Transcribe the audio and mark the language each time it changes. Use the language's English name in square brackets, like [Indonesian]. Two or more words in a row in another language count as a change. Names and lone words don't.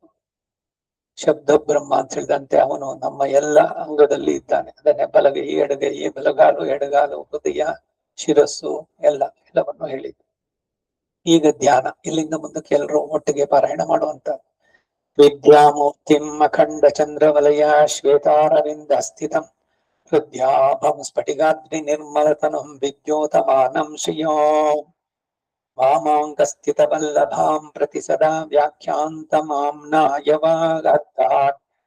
[Kannada] ಶಬ್ದ ಬ್ರಹ್ಮ ಅಂತ ಹೇಳಿದಂತೆ ಅವನು ನಮ್ಮ ಎಲ್ಲ ಅಂಗದಲ್ಲಿ ಇದ್ದಾನೆ. ಅದನ್ನೇ ಬಲಗೈ, ಎಡಗೈ, ಬಲಗಾಲು, ಎಡಗಾಲು, ಹೃದಯ, ಶಿರಸ್ಸು ಎಲ್ಲವನ್ನು ಹೇಳಿದ್ದು. ಈಗ ಧ್ಯಾನ. ಇಲ್ಲಿಂದ ಮುಂದಕ್ಕೆ ಎಲ್ಲರೂ ಒಟ್ಟಿಗೆ ಪಾರಾಯಣ ಮಾಡುವಂತ. [Sanskrit] ವಿದ್ಯಾಮೂರ್ತಿಂ ಅಖಂಡ ಚಂದ್ರವಲಯ ಶ್ವೇತಾರವಿಂದ ಸ್ಥಿತಂ ಹೃದ್ಯಾಭಂ ಸ್ಫಟಿಕಾಗ್ನಿ ನಿರ್ಮಲತನಂ ವಿದ್ಯೋತಮಾನಂ ಶ್ರಿಯೋ. ವಾಮಾಂಗಸ್ಥಿತವಲ್ಲಭಾಂ ಪ್ರತಿ ಸದಾ ವ್ಯಾಖ್ಯಾಂತಮಾಮ್ನಾಯವಾಗತ್ತಾತ್.